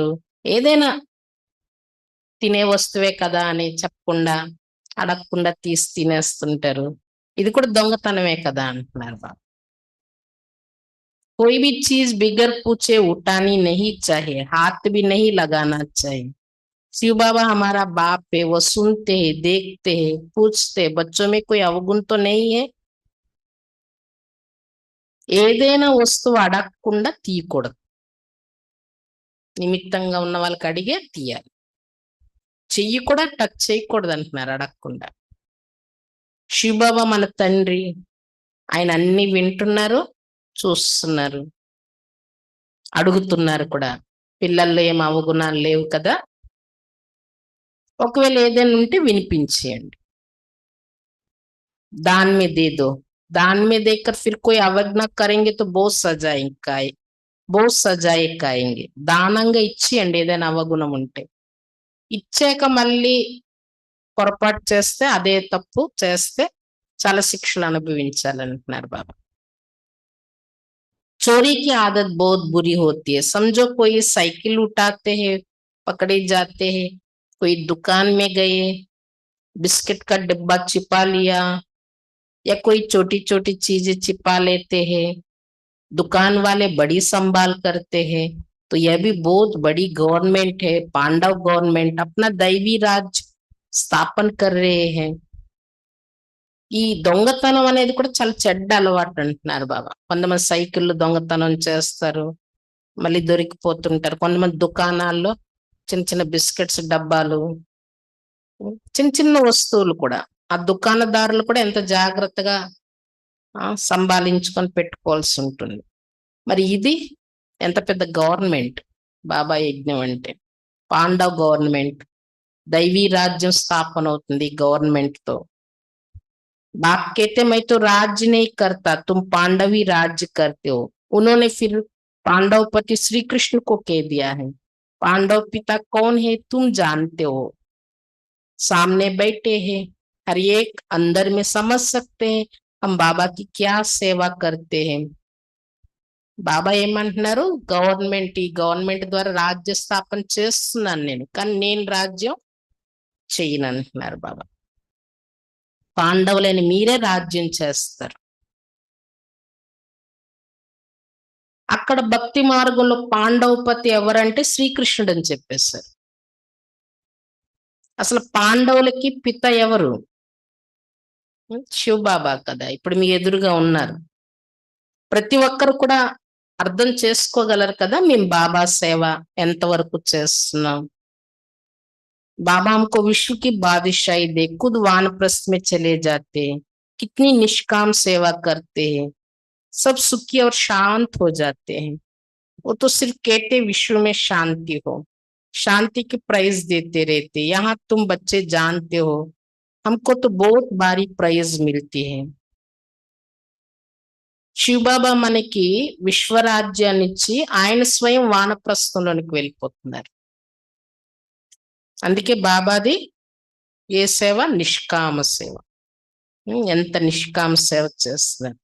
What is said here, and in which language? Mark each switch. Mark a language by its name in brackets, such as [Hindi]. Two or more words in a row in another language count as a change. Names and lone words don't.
[Telugu] ఏదైనా తినే వస్తువే కదా అని చెప్పకుండా, అడగకుండా తీసి తినేస్తుంటారు. ఇది కూడా దొంగతనమే కదా అంటున్నారు బాబా. [Hindi] कोई भी चीज बिगर पूछे उठानी नहीं चाहिए, हाथ भी नहीं लगाना चाहिए. शिव बाबा हमारा बाप है, वो सुनते हैं, देखते हैं, पूछते हैं. बच्चों में कोई अवगुण तो नहीं है. [Telugu] ఏదైనా వస్తువు అడగకుండా తీయకూడదు. నిమిత్తంగా ఉన్న వాళ్ళకి అడిగే తీయాలి. చెయ్యి కూడా టచ్ చేయకూడదు అంటున్నారు అడగకుండా. శివబాబా మన తండ్రి, ఆయన అన్ని వింటున్నారు, చూస్తున్నారు, అడుగుతున్నారు కూడా. పిల్లల్లో ఏం అవగుణాలు లేవు కదా. ఒకవేళ ఏదైనా ఉంటే వినిపించేయండి. [Hindi] दान में दे दो, दान में देकर फिर कोई अवज्ञा करेंगे तो बहुत सजाए खाएंगे. [Telugu] దానంగా ఇచ్చేయండి ఏదైనా అవగుణం ఉంటే. ఇచ్చాక మళ్ళీ పొరపాటు చేస్తే, అదే తప్పు చేస్తే చాలా శిక్షలు అనుభవించాలంటున్నారు బాబా. [Hindi] चोरी की आदत बहुत बुरी होती है. समझो कोई साइकिल उठाते हैं, पकड़े जाते हैं. कोई दुकान में गए, बिस्किट का डिब्बा छिपा लिया, या कोई छोटी छोटी चीजें छिपा लेते हैं. दुकान वाले बड़ी संभाल करते हैं. तो यह भी बहुत बड़ी गवर्नमेंट है, पांडव गवर्नमेंट. अपना दैवी राज स्थापन कर रहे हैं. [Telugu] ఈ దొంగతనం అనేది కూడా చాలా చెడ్డ అలవాటు అంటున్నారు బాబా. కొంతమంది సైకిళ్ళు దొంగతనం చేస్తారు, మళ్ళీ దొరికిపోతుంటారు. కొంతమంది దుకాణాల్లో చిన్న చిన్న బిస్కెట్స్ డబ్బాలు, చిన్న చిన్న వస్తువులు కూడా ఆ దుకాణదారులు కూడా ఎంత జాగ్రత్తగా సంభాళించుకొని పెట్టుకోవాల్సి ఉంటుంది. మరి ఇది ఎంత పెద్ద గవర్నమెంట్ బాబా యజ్ఞం అంటే. పాండవ్ గవర్నమెంట్, దైవీ రాజ్యం స్థాపన అవుతుంది గవర్నమెంట్ తో. [Hindi] बाप कहते मैं तो राज्य नहीं करता, तुम पांडवी राज्य करते हो. उन्होंने फिर पांडवपति श्री कृष्ण को कह दिया है, पांडव पिता कौन है तुम जानते हो, सामने बैठे हैं, हर एक अंदर में समझ सकते हैं हम बाबा की क्या सेवा करते हैं. [Telugu] బాబా ఏమంటున్నారు, ఈ గవర్నమెంట్ ద్వారా రాజ్య స్థాపన చేస్తున్నాను నేను, కానీ నేను రాజ్యం చేయను అంటున్నారు బాబా. పాండవులని మీరే రాజ్యం చేస్తారు. అక్కడ భక్తి మార్గంలో పాండవపతి ఎవరంటే శ్రీకృష్ణుడు అని చెప్పేశారు. అసలు పాండవులకి పిత ఎవరు? శివ బాబా కదా. ఇప్పుడు మీ ఎదురుగా ఉన్నారు. ప్రతి ఒక్కరు కూడా అర్థం చేసుకోగలరు కదా మేము బాబా సేవ ఎంతవరకు చేస్తున్నాం. [Hindi] बाबा हमको विश्व की बादशाही दे, खुद वानप्रस्थ में चले जाते हैं, कितनी निष्काम सेवा करते हैं, सब सुखी और शांत हो जाते हैं. वो तो सिर्फ कहते विश्व में शांति हो, शांति की प्राइज देते रहते. यहाँ तुम बच्चे जानते हो हमको तो बहुत भारी प्राइज मिलती है. [Telugu] శివబాబా మనకి విశ్వరాజ్యాన్ని ఇచ్చి ఆయన స్వయం వానప్రస్థంలోనికి వెళ్ళిపోతున్నారు. అందుకే బాబాది ఏ సేవ? నిష్కామ సేవ. ఎంత నిష్కామ సేవ చేస్తున్నారు.